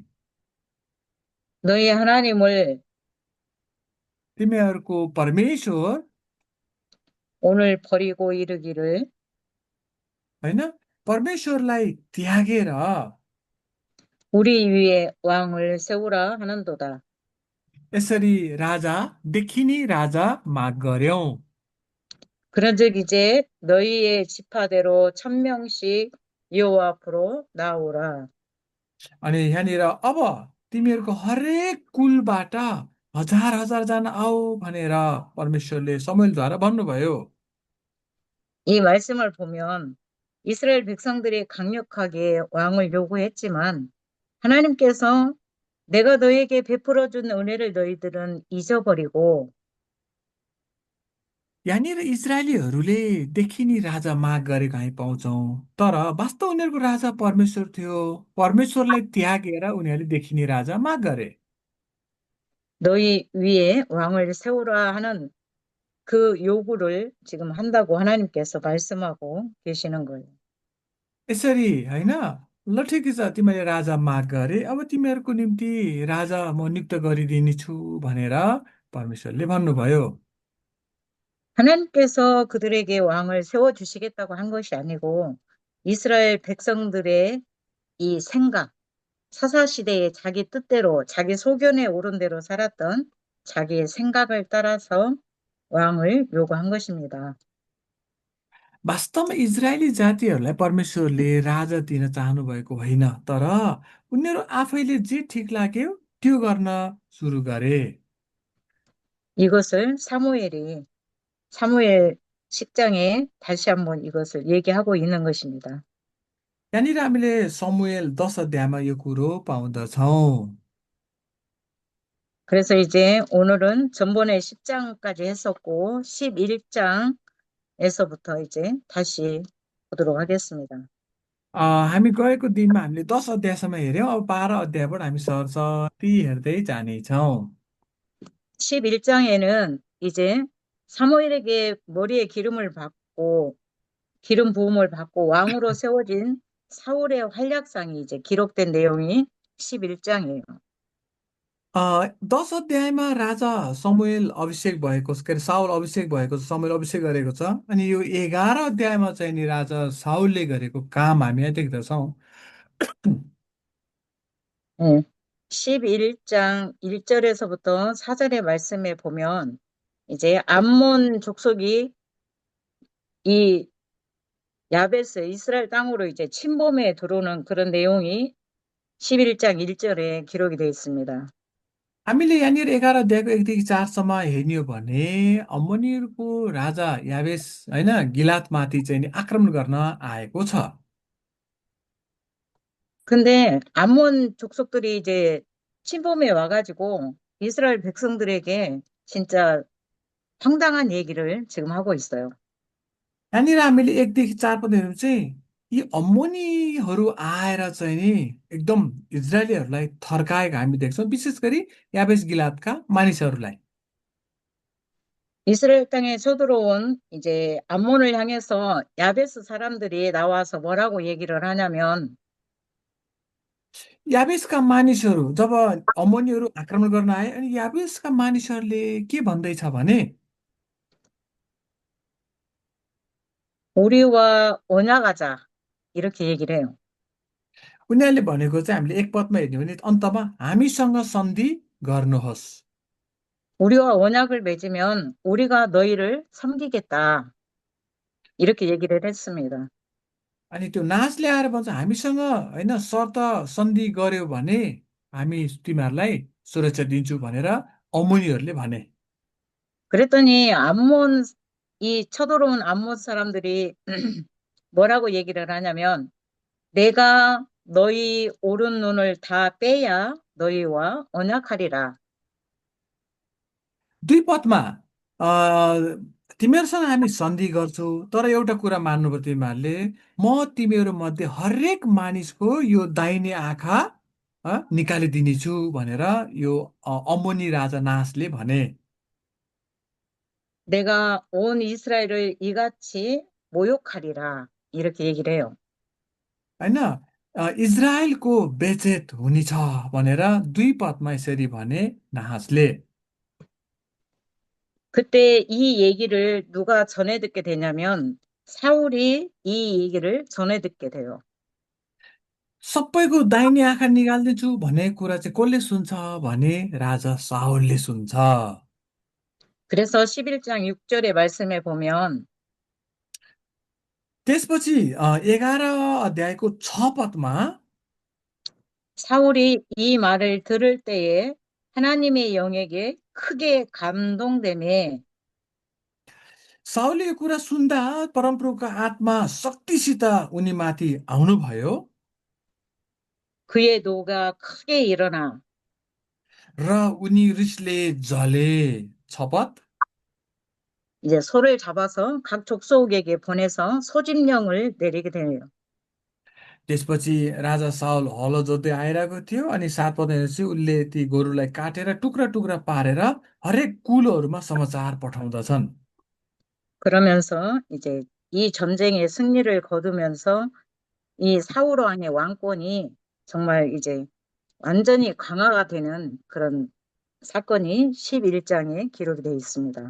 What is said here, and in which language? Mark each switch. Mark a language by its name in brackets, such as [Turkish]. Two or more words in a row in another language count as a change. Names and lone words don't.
[Korean] 너희 하나님을 [Nepali] तिमीहरूको परमेश्वर [Korean] 오늘 버리고 이르기를 [Nepali] होइन परमेश्वरलाई त्यागेर [Korean] 우리 위에 왕을 세우라 하는도다. [Nepali] यसरी राजा देखिने राजा माग गर्यौं। [Korean] 그런즉 इ제 너희의 지파대로 1000명씩 여호와 앞으로 나오라. [Nepali] अनि यहाँनिर अब तिमीहरूको हरेक कुलबाट हजार हजार जना आऊ भनेर परमेश्वरले समुएलद्वारा भन्नुभयो। [Korean] 이 말씀을 보면 이스라엘 백성들이 강력하게 왕을 요구했지만 하나님께서 내가 너에게 베풀어 준 은혜를 너희들은 잊어버리고 [Nepali] यहाँनिर इजरायलीहरूले देखिने राजा माग गरेको हामी पाउँछौँ, तर वास्तव उनीहरूको राजा परमेश्वर थियो। परमेश्वरलाई त्यागेर उनीहरूले देखिने राजा माग गरे। [Korean] 너희 위에 왕을 세우라 하는 그 요구를 지금 한다고 하나님께서 말씀하고 계시는 거예요. [Nepali] यसरी होइन ल ठिकै छ तिमीले राजा माग गरे, अब तिमीहरूको निम्ति राजा म नियुक्त गरिदिनेछु भनेर परमेश्वरले भन्नुभयो। [Korean] 하나님께서 그들에게 왕을 세워주시겠다고 한 것이 아니고 이스라엘 백성들의 이 생각, 사사시대의 자기 뜻대로 자기 소견에 오른 대로 살았던 자기의 생각을 따라서 왕을 요구한 것입니다. [Nepali] वास्तवमा इजरायली जातिहरूलाई परमेश्वरले राजा दिन चाहनु भएको होइन, तर उनीहरू आफैले जे ठिक लाग्यो त्यो गर्न सुरु गरे। [Korean] 이것을 사무엘 10장에 다시 한번 이것을 얘기하고 있는 것입니다. [Nepali] यहाँनिर हामीले समुएल 10 अध्यायमा यो कुरो पाउँदछौँ। [Korean] 그래서 이제 오늘은 전번에 10장까지 했었고 11장에서부터 이제 다시 보도록 하겠습니다. [Nepali] हामी गएको दिनमा हामीले 10 अध्यायसम्म हेऱ्यौँ, अब 12 अध्यायबाट हामी सरसर्ती हेर्दै जानेछौँ। [Korean] 11장에는 이제 사무엘에게 머리에 기름 부음을 받고 왕으로 세워진 사울의 활약상이 이제 기록된 내용이 11장이에요. [Nepali] 10 अध्यायमा राजा समुएल अभिषेक भएको छ, के अरे साउल अभिषेक भएको छ, समुएल अभिषेक गरेको छ। अनि यो 11 अध्यायमा चाहिँ नि राजा साउलले गरेको काम हामी यहाँ देख्दछौँ। [Korean] 네. 11장 1절에서부터 4절의 말씀에 보면 이제 암몬 족속이 이 야베스 이스라엘 땅으로 이제 침범에 들어오는 그런 내용이 11장 1절에 기록이 되어 있습니다. [Nepali] हामीले यहाँनिर 11 अध्यायको 1देखि 4सम्म हेर्ने हो भने अम्मोनीहरूको राजा याबेस होइन गिलातमाथि चाहिँ नि आक्रमण गर्न आएको छ। [Korean] 근데 암몬 족속들이 이제 침범에 와가지고 이스라엘 백성들에게 진짜 황당한 얘기를 지금 하고 있어요. [Nepali] यहाँनिर हामीले 1देखि 4 पद हेर्नु चाहिँ यी अम्मोनीहरू आएर चाहिँ नि एकदम इजरायलीहरूलाई थर्काएको हामी देख्छौँ, विशेष गरी याबेस गिलातका मानिसहरूलाई। [Korean] 이스라엘 땅에 쳐들어온 이제 암몬을 향해서 야베스 사람들이 나와서 뭐라고 얘기를 하냐면 [Nepali] याबेसका मानिसहरू जब अमोनीहरू आक्रमण गर्न आए अनि याबेसका मानिसहरूले के भन्दैछ भने [Korean] 우리와 언약하자 이렇게 얘기를 해요. [Nepali] उनीहरूले भनेको चाहिँ हामीले एक पदमा हेर्ने भने अन्तमा हामीसँग सन्धि गर्नुहोस्। [Korean] 우리와 언약을 맺으면 우리가 너희를 섬기겠다 이렇게 얘기를 했습니다. [Nepali] अनि त्यो नाचले आएर भन्छ हामीसँग होइन शर्त सन्धि गर्यो भने हामी तिमीहरूलाई सुरक्षा दिन्छु भनेर अमोनीहरूले भने। [Korean] 그랬더니 암몬 이 쳐들어온 암몬 사람들이 뭐라고 얘기를 하냐면 내가 너희 오른 눈을 다 빼야 너희와 언약하리라. [Nepali] दुई पदमा अ, तिमीहरूसँग हामी सन्धि गर्छौँ तर एउटा कुरा मान्नुपर्छ तिमीहरूले म तिमीहरू मध्ये हरेक मानिसको यो दाहिने आँखा निकालिदिनेछु भनेर यो अमोनी राजा नासले भने। [Korean] 내가 온 이스라엘을 이같이 모욕하리라. 이렇게 얘기를 해요. [Nepali] होइन इजरायलको बेचेत हुनेछ भनेर दुई पदमा यसरी भने नाहासले। [Korean] 그때 이 얘기를 누가 전해 듣게 되냐면 사울이 이 얘기를 전해 듣게 돼요. [Nepali] सबैको दाहिने आँखा निकाल्दैछु भन्ने कुरा चाहिँ कसले सुन्छ भने राजा साउलले सुन्छ। [Korean] 그래서 11장 6절의 말씀에 보면 [Nepali] त्यसपछि 11 अध्यायको 6 पदमा [Korean] 사울이 이 말을 들을 때에 하나님의 영에게 크게 감동되매 [Nepali] साउलले यो कुरा सुन्दा परमप्रभुको आत्मा शक्तिसित उनीमाथि आउनुभयो [Korean] 그의 노가 크게 일어나 [Nepali] र उनी रिसले जले। 6 पद [Korean] 이제 소를 잡아서 각 족속에게 보내서 소집령을 내리게 돼요. [Nepali] त्यसपछि राजा साउल हलो जोत्दै आइरहेको थियो अनि 7 पद हेर्नुहोस् उसले ती गोरुलाई काटेर टुक्रा टुक्रा पारेर हरेक कुलोहरूमा समाचार पठाउँदछन्। [Korean] 그러면서 이제 이 전쟁의 승리를 거두면서 이 사울 왕의 왕권이 정말 이제 완전히 강화가 되는 그런 사건이 11장에 기록이 되어 있습니다.